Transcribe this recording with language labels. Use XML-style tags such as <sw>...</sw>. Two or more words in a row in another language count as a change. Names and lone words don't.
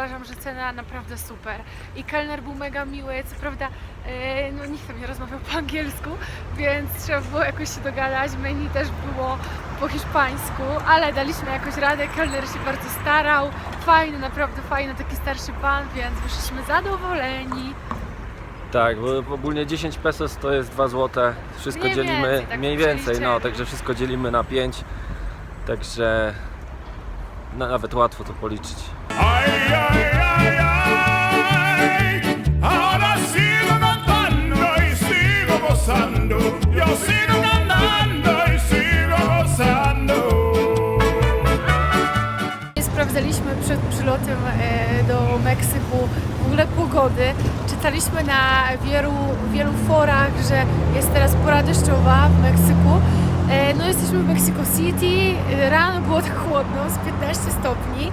<pl>uważam, że cena naprawdę super. I kelner był mega miły, co prawda no nikt tam nie rozmawiał po angielsku, więc trzeba było jakoś się dogadać, menu też było po hiszpańsku, ale daliśmy jakoś radę, kelner się bardzo starał, fajny, naprawdę fajny, taki starszy pan, więc wyszliśmy zadowoleni. Tak, bo ogólnie 10 pesos to jest 2 zł, wszystko Mniej dzielimy, więcej, tak mniej więcej, no, przeliczyli. także wszystko dzielimy na 5, także nawet łatwo to policzyć. Ay, ay, ay, ay.</pl> <es>Ahora sigo cantando y sigo gozando. Yo sigo cantando y sigo gozando.</es> <pl>Sprawdzaliśmy przed przylotem do Meksyku w ogóle pogody. Czytaliśmy na wielu forach, że jest teraz pora deszczowa w Meksyku. No jesteśmy w Mexico City, rano było tak chłodno, z 15 stopni.</pl>